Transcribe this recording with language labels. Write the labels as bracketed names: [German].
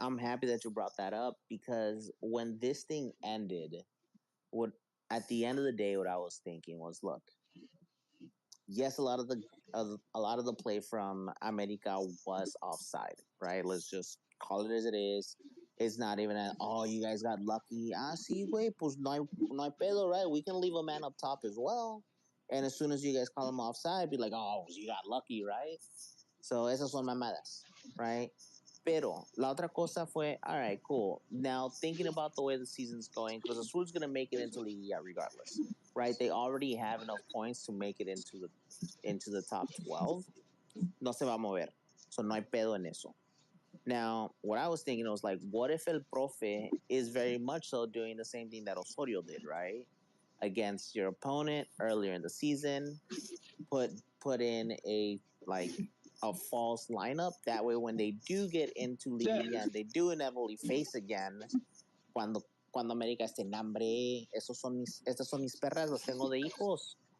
[English] I'm happy that you brought that up, because when this thing ended, at the end of the day, what I was thinking was, look, yes, a lot of the play from America was offside, right? Let's just call it as it is. It's not even you guys got lucky. [Spanish] Sí, güey, pues no hay pedo, right? [English] We can leave a man up top as well. And as soon as you guys call him offside, be like, oh, you got lucky, right? [Spanish] So esas son mamadas, right? Pero la otra cosa fue, [English] all right, cool. Now, thinking about the way the season's going, Cruz Azul's going to make it into Liguilla regardless, right? They already have enough points to make it into the top 12. [Spanish] No se va a mover. [English] So [Spanish] no hay pedo en eso. [English] Now, what I was thinking was what if El Profe is very much so doing the same thing that Osorio did, right? Against your opponent earlier in the season, put in a false lineup. That way, when they do get into Liguilla and they do inevitably face again, [Spanish] cuando América esté en hambre, estas son mis perras, los tengo de hijos.